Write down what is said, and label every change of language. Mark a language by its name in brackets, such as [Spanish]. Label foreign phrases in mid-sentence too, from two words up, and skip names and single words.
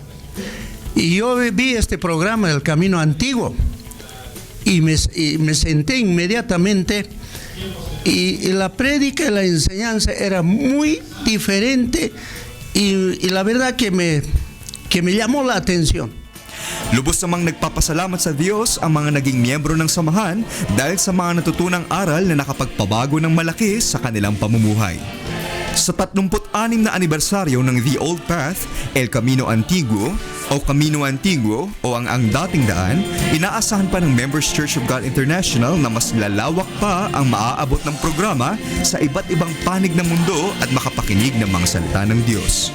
[Spanish] Y yo vi este programa del Camino Antiguo y me senté inmediatamente y la prédica y la enseñanza era muy diferente y la verdad que me llamó la atención. [Filipino] Lubos namang nagpapasalamat sa Diyos ang mga naging miyembro ng samahan dahil sa mga natutunang aral na nakapagpabago ng malaki sa kanilang pamumuhay. Sa 36 na anibersaryo ng The Old Path, El Camino Antiguo o ang Dating Daan, inaasahan pa ng Members Church of God International na mas lalawak pa ang maaabot ng programa sa iba't ibang panig ng mundo at makapakinig ng mga salita ng Diyos.